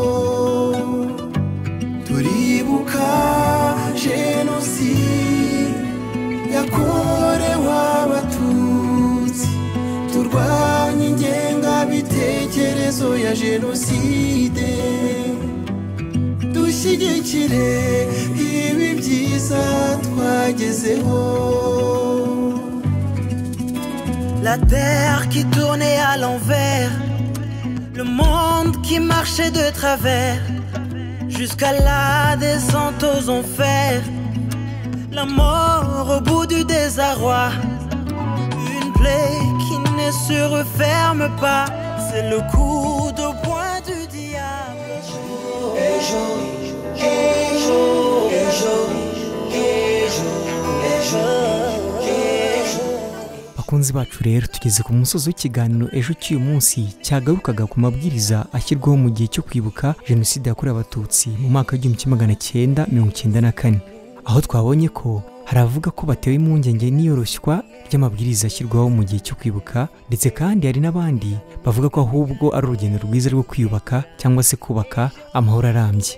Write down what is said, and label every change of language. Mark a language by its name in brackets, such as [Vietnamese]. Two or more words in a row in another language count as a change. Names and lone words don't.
[Kinyarwanda] Turibuka génocide yakorewe abatutsi, turwanya ingengabitekerezo ya génocide, dushyigikire ibi byiza twagezeho. [French] La terre qui tournait à l'envers, le monde qui marchait de travers, jusqu'à la descente aux enfers, la mort au bout du désarroi, une plaie qui ne se referme pas, c'est le coup de poing du diable. [Kinyarwanda] bakunzi bacu rero tugeze ku musozi w'ikiganiro ejo cy'uyu munsi cyagarukaga ku mabwiriza ashyirwaho mu gihe cyo kwibuka jenoside yakorewe abatutsi mu mwaka w'1994, aho twabonye ko haravuga ko batewe impungenge n'iyoroshywa ry'amabwiriza ashyirwaho mu gihe cyo kwibuka, ndetse kandi hari n'abandi bavuga ko ahubwo ari urugendo rwiza rwo kwiyubaka cyangwa se kubaka amahoro arambye.